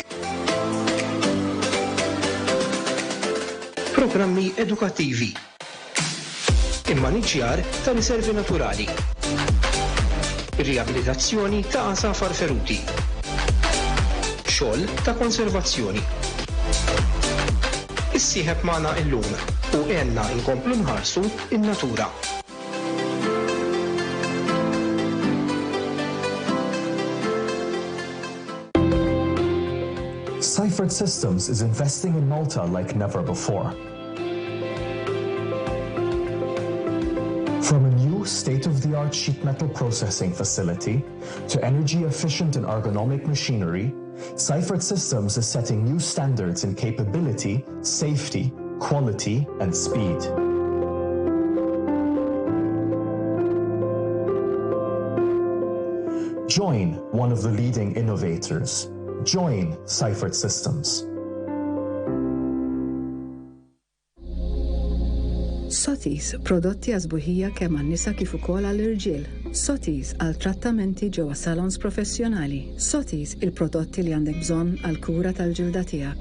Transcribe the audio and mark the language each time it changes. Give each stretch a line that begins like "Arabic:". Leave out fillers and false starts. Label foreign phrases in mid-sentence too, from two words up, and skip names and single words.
Maltese: Programmi edukattivi, immaniġġjar ta' riservi naturali, riabilitazzjoni ta' għasafar feruti, xogħol ta' konservazzjoni. Issieħeb magħna llum u għenna nkomplu nħarsu in-natura.
English: Seifert Systems is investing in Malta like never before. From a new state-of-the-art sheet metal processing facility to energy-efficient and ergonomic machinery, Seifert Systems is setting new standards in capability, safety, quality, and speed. Join one of the leading innovators. Join Seifert Systems.
Maltese: Sotis, prodotti għazbuħija kemm għan-nisa kif ukoll għall-irġiel. Sotis għal trattamenti ġewwa salons professjonali. Sotis il-prodotti li għandek bżonn għal kura tal-ġilda tiegħek.